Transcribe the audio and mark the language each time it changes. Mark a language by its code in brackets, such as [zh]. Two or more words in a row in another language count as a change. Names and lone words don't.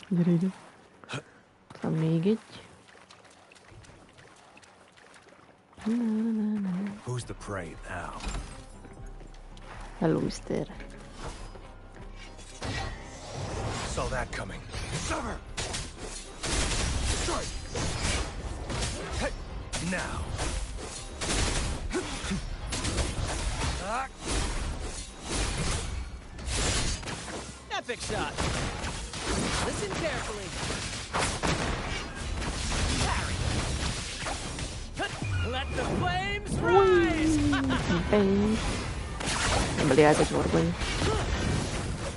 [hu] Gyere ide. Ott van még egy. [en] Who's the prey now? Hello, mister. Saw that coming. Summer! Strike! Hey! Now! Epic shot. Listen carefully. Parry. Let the flames rise. Bang. [hu] Nem lehet egy orgony.